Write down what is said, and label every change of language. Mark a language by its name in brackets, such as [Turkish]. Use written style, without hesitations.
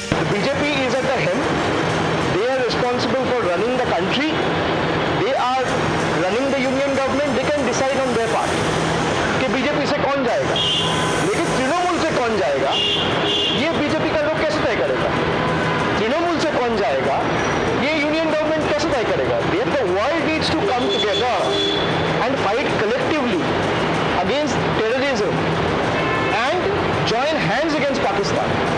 [English] BJP is at the helm. They are responsible for running the country. They are running the union government. They can decide on their part [Hindi] कि BJP से कौन जाएगा, लेकिन तृणमूल से कौन जाएगा ये बीजेपी का लोग कैसे तय करेगा। तृणमूल से कौन जाएगा ये यूनियन गवर्नमेंट कैसे तय करेगा। [English] The world needs to come together and fight collectively against terrorism and join hands against Pakistan.